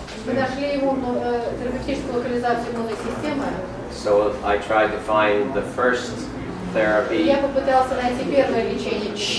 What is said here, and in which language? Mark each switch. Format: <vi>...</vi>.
<ru>Мы нашли его терапевтическую локализацию иммунной системы.</ru> <en>So I tried to find the first therapy</en> <ru>Я попытался найти первое лечение,</ru>